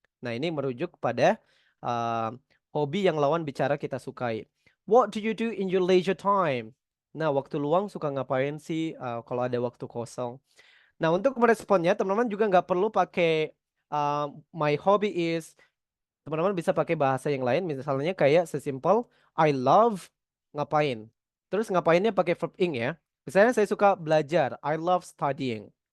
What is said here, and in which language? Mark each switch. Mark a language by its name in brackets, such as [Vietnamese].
[Indonesian] Nah, ini merujuk pada hobi yang lawan bicara kita sukai. [English] What do you do in your leisure time? [Indonesian] Nah, waktu luang suka ngapain sih kalau ada waktu kosong? Nah, untuk meresponnya, teman-teman juga nggak perlu pakai my hobby is. Teman-teman bisa pakai bahasa yang lain, misalnya kayak sesimpel [English] I love [Indonesian] ngapain. Terus ngapainnya pakai verb ing ya. Misalnya saya suka belajar, [English] I love studying.